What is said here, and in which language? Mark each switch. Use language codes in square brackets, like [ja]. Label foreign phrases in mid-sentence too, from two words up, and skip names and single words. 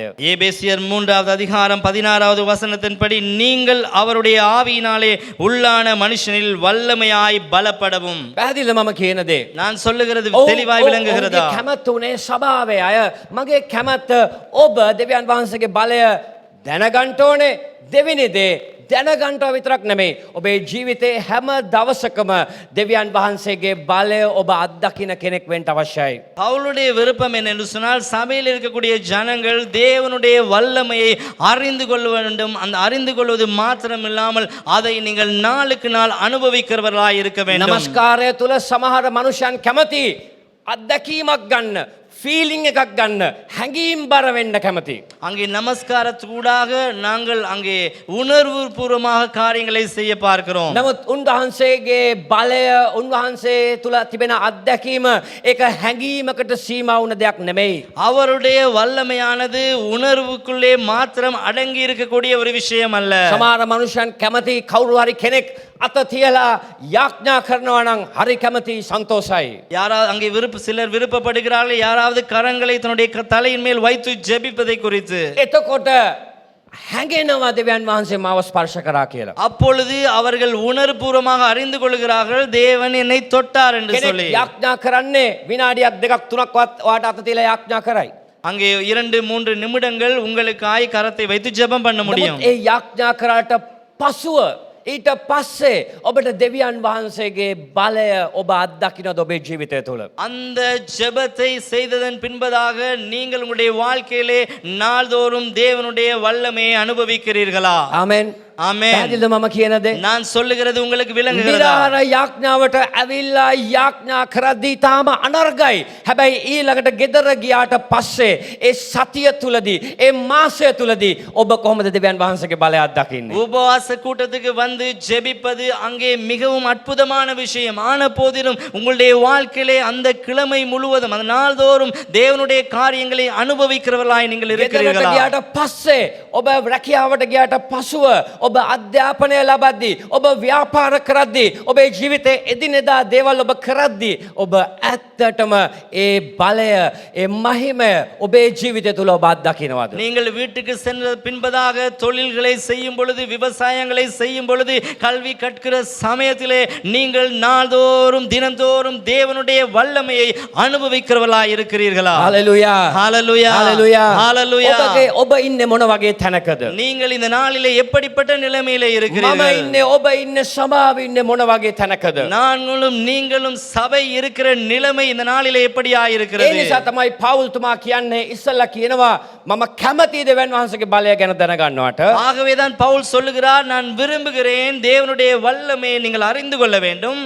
[ta] எபேசியர் 3வது அதிகாரம் 16வது வசனத்தின்படி, நீங்கள் அவருடைய ஆவியினாலே உள்ளான மனுஷனில் வல்லமையாய் பலப்படவும். [si] පැහැදිලිද මම කියන දේ? [ta] நான் சொல்லுகிறது தெளிவாய் விளங்குகிறதா? [si] ඔවුන්ගේ කැමැත්ත උනේ සභාවේ අය. මගේ කැමැත්ත ඔබ දෙවියන් වහන්සේගේ බලය දැනගන්න ඕනේ. දෙවෙනි දේ දැනගන්නව විතරක් නෙමෙයි ඔබේ ජීවිතේ හැම දවසකම දෙවියන් වහන්සේගේ බලය ඔබ අත්දකින්න කෙනෙක් වෙන්න අවශ්‍යයි. [ta] பவுலுடைய விருப்பம் என்னென்று சொன்னால், சபையில் இருக்கக்கூடிய ஜனங்கள் தேவனுடைய வல்லமையை அறிந்து கொள்ள வேண்டும். அந்த அறிந்து கொள்வது மாத்திரமில்லாமல் அதை நீங்கள் நாளுக்கு நாள் அனுபவிக்கிறவர்களாய் இருக்க வேண்டும். [si] නමස්කාරය තුල සමහර මනුෂ්‍යයන් කැමති අත්දැකීමක් ගන්න, ෆීලිං එකක් ගන්න, හැඟීම් බර වෙන්න කැමති. [ta] அங்கே நமஸ்காரத்துக்கூடாக நாங்கள் அங்கே உணர்வு பூர்வமாக காரியங்களை செய்ய பார்க்கிறோம். [si] නමුත් උන්වහන්සේගේ බලය උන්වහන්සේ තුල තිබෙන අත්දැකීම ඒක හැඟීමකට සීමා වුණ දෙයක් නෙමෙයි. [ta] அவருடைய வல்லமையானது உணர்வுக்குள்ளே மாத்திரம் அடங்கி இருக்கக்கூடிய ஒரு விஷயம் அல்ல. [si] සමහර මනුෂ්‍යයන් කැමති කවුරු හරි කෙනෙක් අත තියලා යාඥා කරනවා නම් හරි කැමති සන්තෝෂයි. [ta] யாராவது அங்கே சிலர் விருப்பப்படுகிறார்கள், யாராவது கரங்களை தன்னுடைய தலையின் மேல் வைத்து ஜெபிப்பதை குறித்து. [si] එතකොට හැඟෙනවා දෙවියන් වහන්සේ මාව ස්පර්ශ කරා කියලා. [ta] அப்பொழுது அவர்கள் உணர்வுபூர்வமாக அறிந்து கொள்கிறார்கள், தேவன் என்னை தொட்டார் என்று சொல்லி. [si] කෙනෙක් යාඥා කරන්නේ විනාඩියක් දෙකක් තුනක් වාට අත තියලා යාඥා කරයි. [ta] அங்கே 2-3 நிமிடங்கள் உங்களுக்காய் கரத்தை வைத்து ஜெபம் பண்ண முடியும். [si] ඒ යාඥා කරාට පසුව ඊට පස්සේ ඔබට දෙවියන් වහන්සේගේ බලය ඔබ අත්දකින්නද ඔබේ ජීවිතය තුළ? [ta] அந்த ஜெபத்தை செய்ததன் பின்பதாக நீங்கள் உங்களுடைய வாழ்க்கையிலே நாள்தோறும் தேவனுடைய வல்லமையை அனுபவிக்கிறீர்களா? [si] ආමෙන්. [ta] ஆமென். [si] පැහැදිලිද මම කියන දේ? [ta] நான் சொல்லுகிறது உங்களுக்கு விளங்குகிறதா? [si] නිරාර යාඥාවට ඇවිල්ලා යාඥා කරද්දී තාම අනර්ගයි. හැබැයි ඊළඟට ගෙදර ගියාට පස්සේ ඒ සතිය තුලදී ඒ මාසය තුලදී ඔබ කොහොමද දෙවියන් වහන්සේගේ බලය අත්දකින්නේ? [ta] உபவாச கூட்டத்துக்கு வந்து ஜெபிப்பது அங்கே மிகவும் அற்புதமான விஷயம். ஆன போதிலும் உங்களுடைய வாழ்க்கையிலே அந்த கிழமை முழுவதும் அந்த நாள்தோறும் தேவனுடைய காரியங்களை அனுபவிக்கிறவர்களாய் நீங்கள் [si] ගෙදරට [ta] இருக்கிறீர்களா? [si] ගියාට පස්සේ ඔබ රැකියාවට ගියාට පසුව ඔබ අධ්‍යාපනය ලබද්දී ඔබ ව්‍යාපාර කරද්දී ඔබේ ජීවිතේ එදිනෙදා දේවල් ඔබ කරද්දී ඔබ ඇත්තටම ඒ බලය ඒ මහිමය ඔබේ ජීවිතය තුල ඔබ අත්දකින්නවද? [ta] நீங்கள் வீட்டுக்கு சென்ற பின்பதாக தொழில்களை செய்யும் பொழுது, விவசாயங்களை செய்யும் பொழுது, கல்வி கற்கிற சமயத்திலே நீங்கள் நாள்தோறும் தினந்தோறும் தேவனுடைய வல்லமையை அனுபவிக்கிறவர்களாய் இருக்கிறீர்களா? [si] හalleluya [ta] ஹalleluya [si] හalleluya [ta] ஹalleluya. [si] ඔබ ඉන්නේ මොන වගේ තැනකද? [ta] நீங்கள் இந்த நாளிலே எப்படிப்பட்ட நிலைமையிலே [si] මම [ta] இருக்கிறீர்கள்? [si] ඉන්නේ ඔබ ඉන්නේ සභාවේ ඉන්නේ මොන වගේ තැනකද? [ta] நாங்களும் நீங்களும் சபை இருக்கிற நிலைமை இந்த நாளிலே எப்படியா [si] ඒ [ta] இருக்கிறது? [si] නිසා තමයි පවුල්තුමා කියන්නේ ඉස්සල්ලා කියනවා මම කැමති දෙවියන් වහන්සේගේ බලය ගැන දැනගන්නවට. [ta] ஆகவேதான் பவுல் சொல்லுகிறார், நான் விரும்புகிறேன் தேவனுடைய வல்லமையை நீங்கள் அறிந்து கொள்ள வேண்டும்.